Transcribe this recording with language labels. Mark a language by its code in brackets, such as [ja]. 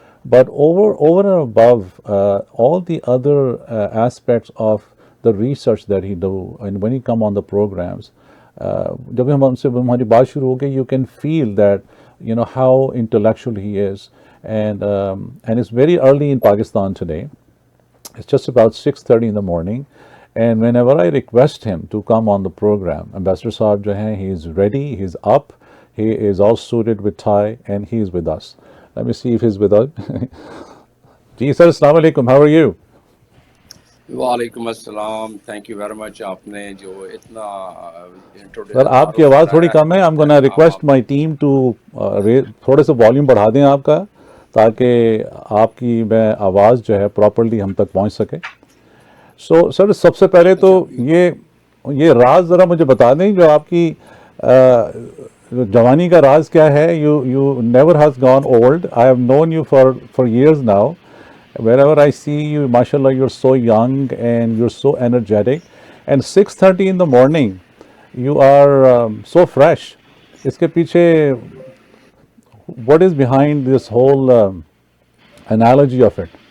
[en] But over and above all the other aspects of the research that he do, and when he come on the programs, [ur] جب ہماری بات شروع ہو گئی, [en] you can feel that how intellectual he is, and it's very early in Pakistan today. It's just about 6:30 in the morning, and whenever I request him to come on the program, Ambassador Saab [ur] jo hai, [en] he is ready, he's up, he is all suited with tie, and he is with us. Let me see if he's with us. [ur] جی سر, السلام علیکم, [en] how are you? [ur] وعلیکم السلام. [en] Thank you very much. [ur] آپ نے جو اتنا سر آپ کی آواز تھوڑی کم ہے. [en] I'm gonna request my team to [ur] تھوڑے سے والیوم بڑھا دیں آپ کا, تاکہ آپ کی میں آواز جو ہے پراپرلی ہم تک پہنچ سکے. سو سر, سب سے پہلے تو یہ راز ذرا مجھے بتا دیں, جو آپ کی جوانی کا راز کیا ہے. [en] You never has gone old. I have known you for years now. Wherever I see you, mashallah, you're so young and you're so energetic. And 6:30 in the morning, you are so fresh. [ur] Iske piche, [en] what is behind this whole analogy of it?